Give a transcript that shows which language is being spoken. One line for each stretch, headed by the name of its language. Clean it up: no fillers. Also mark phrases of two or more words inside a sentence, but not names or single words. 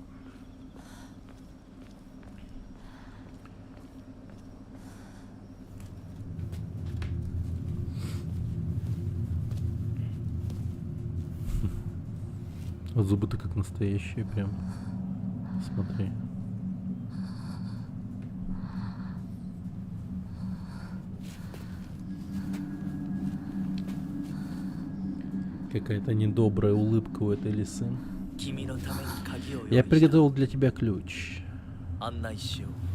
Russian: Зубы-то как настоящие прям. Смотри. Какая-то недобрая улыбка у этой лисы.
Japanese: 君のために鍵を用意
Russian: Я
Japanese: した
Russian: приготовил для тебя ключ.
Japanese: 案内しよう